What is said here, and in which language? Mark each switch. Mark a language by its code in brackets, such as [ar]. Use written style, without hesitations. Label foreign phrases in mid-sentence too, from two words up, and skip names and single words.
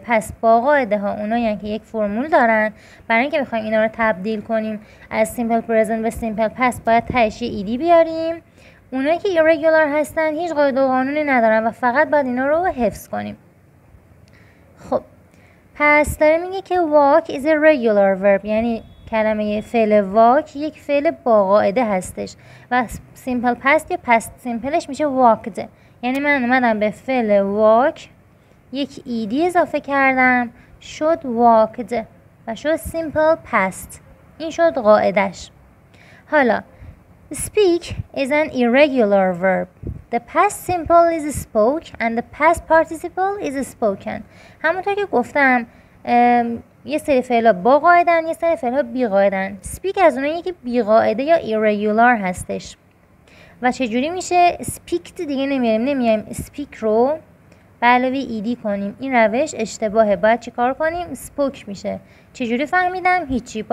[fa] پس با قاعده ها اونایی که یک فرمول دارن، برای اینکه بخوایم اینا رو تبدیل کنیم از [en] simple present [fa] به [en] simple past [fa] باید تهش ایدی بیاریم. اونایی که ایرگولار هستن هیچ قاعده و قانونی ندارن و فقط باید اینا رو حفظ کنیم. خب پس داره میگه که [en] walk is a regular verb، [fa] یعنی کلمه فعل walk یک فعل با قاعده هستش و [en] simple past [fa] یا [en] past simpleش [fa] میشه walked. یعنی من اومدم به فعل walk یک ایدی اضافه کردم، شد walked و شد [en] simple past. [fa] این شد قاعدش. حالا [en] speak is an irregular verb. The past simple is spoke and the past participle is spoken. [fa] همونطور که گفتم یه سری فعلا با قاعدن، یه سری فعلا بی قاعدن. speak از اونایی که بی قاعده یا irregular هستش. و چجوری میشه؟ speaked دیگه نمیایم speak رو به علاوه ایدی کنیم. این روش اشتباهه. باید چی کار کنیم؟ spoke میشه. چجوری فهمیدم؟